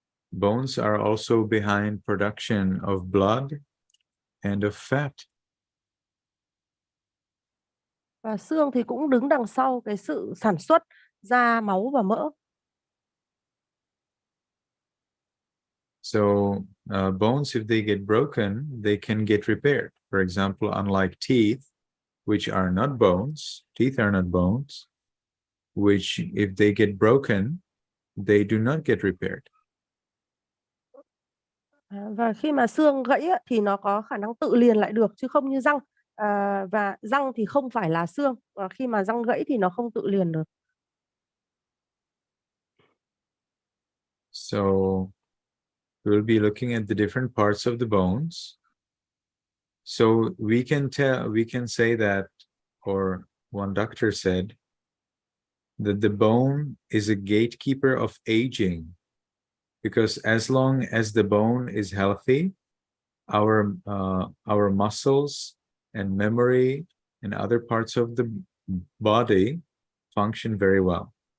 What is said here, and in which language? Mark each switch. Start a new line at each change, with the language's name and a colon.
English: Bones are also behind production of blood and of fat.
Vietnamese: Và xương thì cũng đứng đằng sau cái sự sản xuất da, máu và mỡ.
English: So bones, if they get broken, they can get repaired. For example, unlike teeth, which are not bones, teeth are not bones, which if they get broken, they do not get repaired.
Vietnamese: Và khi mà xương gãy thì nó có khả năng tự liền lại được chứ không như răng. Và răng thì không phải là xương. Và khi mà răng gãy thì nó không tự liền được.
English: So we'll be looking at the different parts of the bones. So we can say that, or one doctor said, that the bone is a gatekeeper of aging, because as long as the bone is healthy, our muscles and memory and other parts of the body function very well.